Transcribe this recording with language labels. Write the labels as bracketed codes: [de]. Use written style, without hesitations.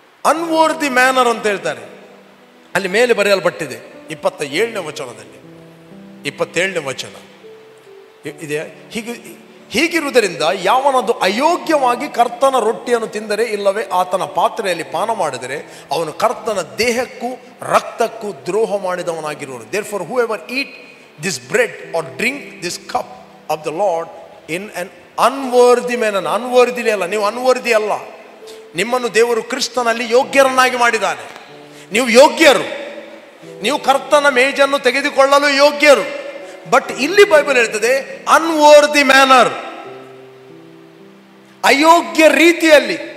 [en] unworthy manner [kn] ಅಂತ ಹೇಳ್ತಾರೆ, ಅಲ್ಲಿ ಮೇಲೆ ಬರೆಯಲ್ಪಟ್ಟಿದೆ 27ನೇ ವಚನದಲ್ಲಿ. 27ನೇ ವಚನ ಇದೆ ಹೀಗೆ, ಹೀಗಿರುವುದರಿಂದ ಯಾವನದು ಅಯೋಗ್ಯವಾಗಿ ಕರ್ತನ ರೊಟ್ಟಿಯನ್ನು ತಿಂದರೆ ಇಲ್ಲವೇ ಆತನ ಪಾತ್ರೆಯಲ್ಲಿ ಪಾನ ಮಾಡಿದರೆ ಅವನು ಕರ್ತನ ದೇಹಕ್ಕೂ ರಕ್ತಕ್ಕೂ ದ್ರೋಹ ಮಾಡಿದವನಾಗಿರುವನು. [en] Therefore whoever eat this bread or drink this cup of the Lord in an unworthy manner. [kn] ಅನ್ವರ್ದಿ ಅಲ್ಲ, ನೀವು ಅನ್ವರ್ದಿ ಅಲ್ಲ. ನಿಮ್ಮನ್ನು ದೇವರು ಕ್ರಿಸ್ತನಲ್ಲಿ ಯೋಗ್ಯರನ್ನಾಗಿ ಮಾಡಿದ್ದಾನೆ. ನೀವು ಯೋಗ್ಯರು, ನೀವು ಕರ್ತನ ಮೇಜನ್ನು ತೆಗೆದುಕೊಳ್ಳಲು ಯೋಗ್ಯರು. ಬಟ್ ಇಲ್ಲಿ ಬೈಬಲ್ ಹೇಳ್ತದೆ [en] unworthy manner, [kn] ಅಯೋಗ್ಯ ರೀತಿಯಲ್ಲಿ.